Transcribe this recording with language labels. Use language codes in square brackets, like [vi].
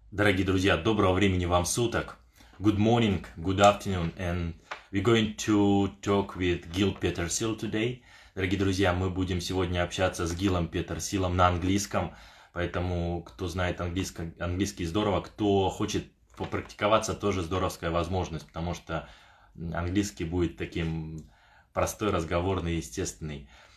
[ru] Дорогие друзья, доброго времени вам суток. [en] Good morning, good afternoon, and we're going to talk with Gil Petersil today. [ru] Дорогие друзья, мы будем сегодня общаться с Гилом Петерсилом на английском, поэтому кто знает английский здорово, кто хочет попрактиковаться, тоже здоровская возможность, потому что английский будет таким простой, разговорный, естественный.